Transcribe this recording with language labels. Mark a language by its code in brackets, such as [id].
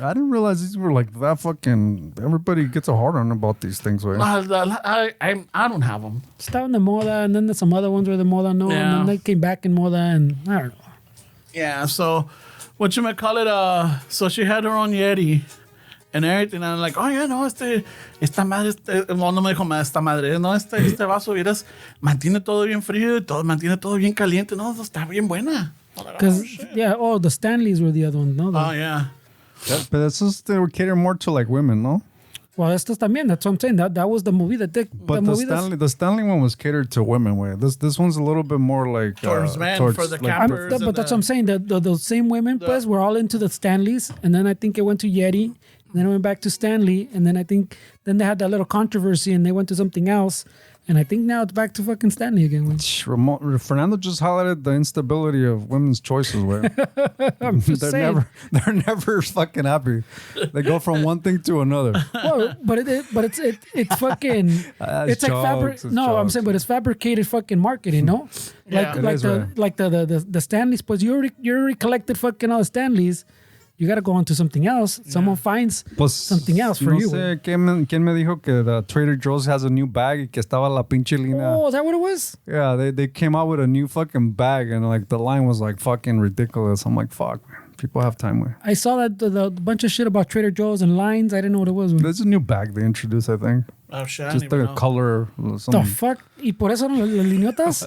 [en] I didn't realize these were like that fucking... Everybody gets a hard on about these things, güey. I don't have them. [es] Estaban de moda, [en] and then there's some other ones were [es] de moda, no, [en] and Yeah. then they came back in moda, and I don't know. Yeah, so what you might call it, so she had her own Yeti and everything. And I'm like, oh yeah, [es] no, esta madre, no me dijo esta madre, no, este vaso, vieras, mantiene todo bien frío, mantiene todo bien caliente, no, está bien buena. [en] Because the Stanleys were the other one, no? Oh yeah. But that's just... They were catering more to like women, no? Well, [es] estos también. [en] That's what I'm saying. That was the movie that they. But the Stanley one was catered to women, way. This one's a little bit more like Towards men, for the like, campers. But that's what I'm saying. The same women, pues, were all into the Stanleys, and then I think it went to Yeti, and then it went back to Stanley, and then I think then they had that little controversy, and they went to something else, And I think now it's back to fucking Stanley again, güey. Fernando just highlighted the instability of women's choices, way. They're never fucking happy. They go from one thing to another. Well, but it's fucking it's like I'm saying, but it's fabricated fucking marketing, no? Yeah. Like the Stanleys, but you already collected fucking all the Stanleys. You got to go on to something else. Someone finds something else for you. [es] Sé quién me dijo que [en] the Trader Joe's has a new bag [es] y que estaba la pinche línea. [en] Oh, is that what it was? Yeah, they came out with a new fucking bag and like the line was like fucking ridiculous. I'm like, fuck, man. People have time with. I saw that the bunch of shit about Trader Joe's and lines. I didn't know what it was. There's a new bag they introduced, I think. Oh shit! Just the color. The fuck? [es] Y por eso las liñotas?